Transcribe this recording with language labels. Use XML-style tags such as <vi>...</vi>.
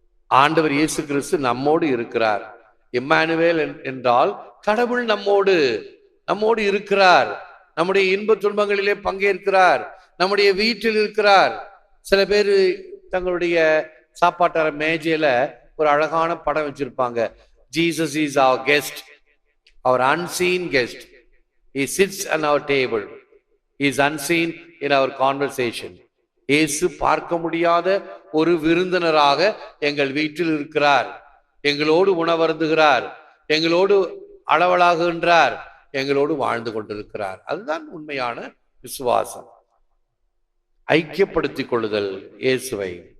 <ta>ஆண்டவர் இயேசு கிறிஸ்து நம்மோடு இருக்கிறார். இம்மானுவேல் என்றால் கடவுள் நம்மோடு இருக்கிறார், நம்முடைய இன்ப துன்பங்களிலே பங்கேற்கிறார், நம்முடைய வீட்டில் இருக்கிறார். சில பேர் தங்களுடைய சாப்பாட்டற மேஜையில ஒரு அழகான படம் வச்சிருப்பாங்க.</ta> <en>Jesus is our guest, our unseen guest. He sits on our table. He is unseen in our conversation.</en> <ta>இயேசு பார்க்க முடியாத ஒரு விருந்தினராக எங்கள் வீட்டில் இருக்கிறார், எங்களோடு உணவருந்துகிறார், எங்களோடு அளவலாகுகின்றார், எங்களோடு வாழ்ந்து கொண்டிருக்கிறார். அதுதான் உண்மையான விசுவாசம். ஐக்கியப்படுத்திக் கொள்ளுதல் இயேசுவை.</ta>